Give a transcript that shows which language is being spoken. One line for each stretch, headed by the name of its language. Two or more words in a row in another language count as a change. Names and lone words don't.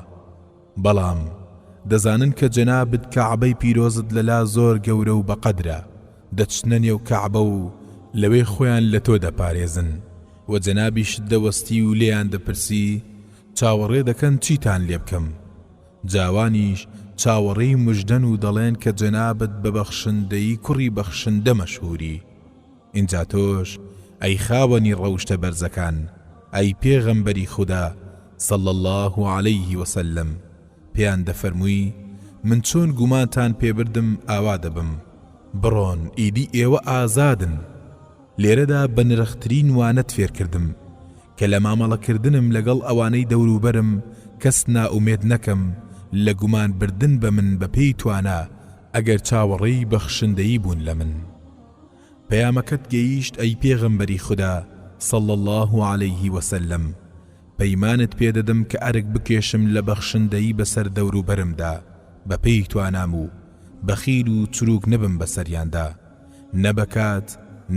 Central Kurdish: بەڵام دەزانن کە جەنابت کەعبەی پیرۆزت لەلا زۆر گەورە و بەقەدرە، دەچنە نێو کەعبە و لەوێ خۆیان لە تۆ دەپارێزن و جەنابیش دەوەستی و لێیان دەپرسی چاوەڕێ دەکەن چیتان لێ بکەم. جاوانیش چاوەڕێی مژدەن و دەڵێن کە جەنابت بە بەخشندەی کوڕی بەخشندە مەشهوری. اینجا تۆش ئەی خاوەنی ڕەوشتە بەرزەکان ئەی پێغەمبەری خودا
Arabic: صلى الله عليه وسلم
Central Kurdish: پێیان دەفەرمووی من چۆن گومانتان پێبردم ئاوا دەبم بڕۆن ئیدی ئێوە ئازادن لێرەدا بە نرخترین وانەت فێرکردم کە لە مامەڵەکردنم لەگەڵ ئەوانەی دەوروبەرم کەس نائومێد نەکەم لە گومان بردن بە من بە پێی توانە ئەگەر چاوەڕێی بەخشندەیی بوون لە من پەیامەکەت گەیشت ئەی پێغەمبەری خوددا
Arabic: صلى الله عليه وسلم
Central Kurdish: پەیمانت پێدەدەم کە ئەرک بکێشم لە بەخشندەیی بەسەر دەوروبەرمدا بە پێی توانام و بەخیل و چروک نەبم بەسەریاندا نە بە کات نە